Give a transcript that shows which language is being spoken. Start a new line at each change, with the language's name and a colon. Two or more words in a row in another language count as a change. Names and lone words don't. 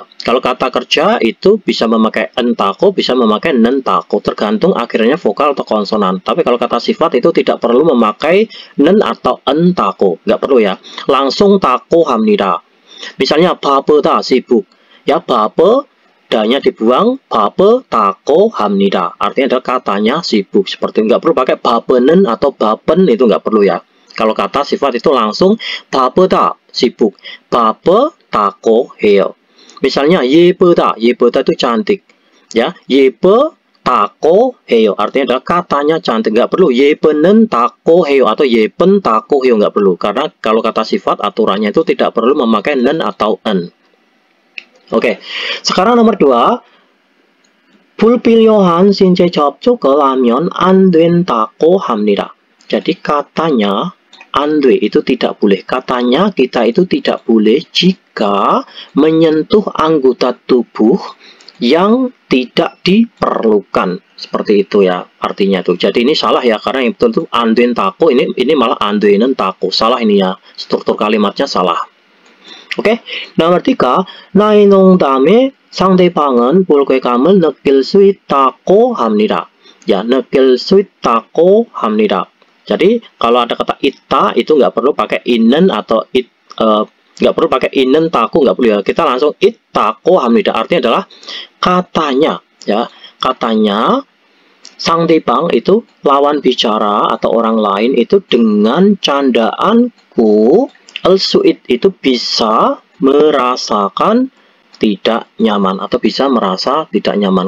Indonesian: Kalau kata kerja itu bisa memakai
Korean: ㄴ다고,
Indonesian: bisa memakai
Korean: 는다고,
Indonesian: tergantung akhirnya vokal atau konsonan. Tapi kalau kata sifat itu tidak perlu memakai nen atau
Korean: ㄴ다고,
Indonesian: nggak perlu ya. Langsung
Korean: 다고 합니다.
Indonesian: Misalnya 바쁘다 sibuk ya, 바쁘 danya dibuang,
Korean: 바쁘 다고 합니다.
Indonesian: Artinya adalah katanya sibuk, seperti nggak perlu pakai 바쁘는 atau 바쁜, itu nggak perlu ya. Kalau kata sifat itu langsung 바쁘다 sibuk,
Korean: 바쁘 다고 해요.
Indonesian: Misalnya 예쁘다, 예쁘다 itu cantik ya,
Korean: 예쁘 다고 해요.
Indonesian: Artinya adalah katanya cantik, nggak perlu
Korean: 예쁘는 다고 해요
Indonesian: atau
Korean: 예쁜 다고 해요,
Indonesian: nggak perlu, karena kalau kata sifat aturannya itu tidak perlu memakai nen atau en. Oke, sekarang nomor 2,
Korean: 불필요한 신체 접촉을 하면 안 된다고 합니다.
Indonesian: Jadi katanya andwe itu tidak boleh. Katanya kita itu tidak boleh jika menyentuh anggota tubuh yang tidak diperlukan. Seperti itu ya artinya tuh. Jadi ini salah ya, karena yang betul itu
Korean: 안 된 다고,
Indonesian: ini malah
Korean: 안 된는 다고.
Indonesian: Salah ini ya, struktur kalimatnya salah. Oke, nomor 3,
Korean: 나의 농담에 상대방은 불쾌감을 느낄 수 있다고 합니다. Ya, 느낄 수 있다고 합니다.
Indonesian: Jadi kalau ada kata ita itu nggak perlu pakai inen atau nggak perlu pakai
Korean: 이는 다고,
Indonesian: nggak perlu ya. Kita langsung
Korean: 이다고 합니다.
Indonesian: Artinya adalah katanya ya, katanya 상대방 itu lawan bicara atau orang lain itu dengan candaanku al-su'id itu bisa merasakan tidak nyaman atau bisa merasa tidak nyaman.